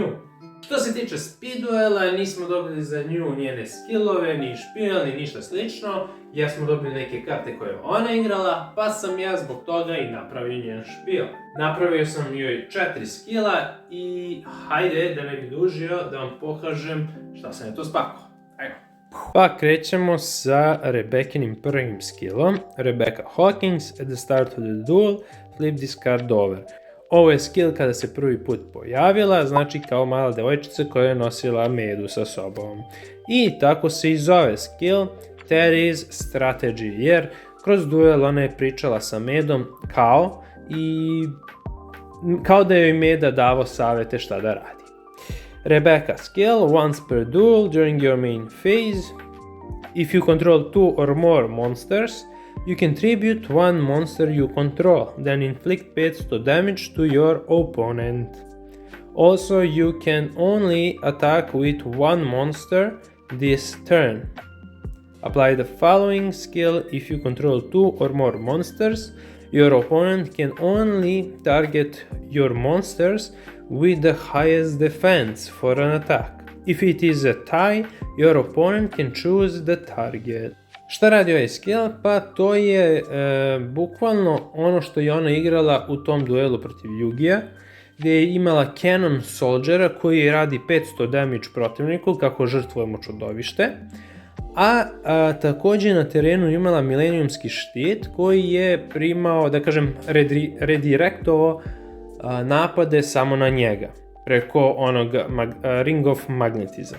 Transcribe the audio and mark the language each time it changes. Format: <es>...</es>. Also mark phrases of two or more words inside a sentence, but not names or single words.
<sr>Što se tiče</sr> <en>speed duela,</en> <sr>nismo dobili za nju njene skillove, ni špil, ni ništa slično, jer smo dobili neke karte koje je ona igrala, pa sam ja zbog toga i napravio njen špil. Napravio sam joj 4 skilla i hajde da ne bi dužio da vam pokažem šta sam je to spakao. Ajmo. Pa krećemo sa Rebeckinim prvim skillom.</sr> <en>Rebecca Hawkins, at the start of the duel, flip this card over.</en> <sr>Ovo je skill kada se prvi put pojavila, znači kao mala devojčica koja je nosila medu sa sobom. I tako se i zove skill Terry's Strategy, jer kroz duel ona je pričala sa medom kao da joj meda davao savjete šta da radi.</sr> <en>Rebecca skill, once per duel during your main phase, if you control 2 or more monsters, you can tribute one monster you control, then inflict 500 damage to your opponent. Also, you can only attack with one monster this turn. Apply the following skill if you control 2 or more monsters. Your opponent can only target your monsters with the highest defense for an attack. If it is a tie, your opponent can choose the target.</en> <sr>Šta radi ovaj skill? Pa to je bukvalno ono što je ona igrala u tom duelu protiv Yugija, gdje je imala Cannon Soldiera koji radi 500 damage protivniku kako žrtvujemo čudovište, a također na terenu imala Millenniumski štit koji je primao, da kažem, redirektovao napade samo na njega preko onog Ring of Magnetism.</sr>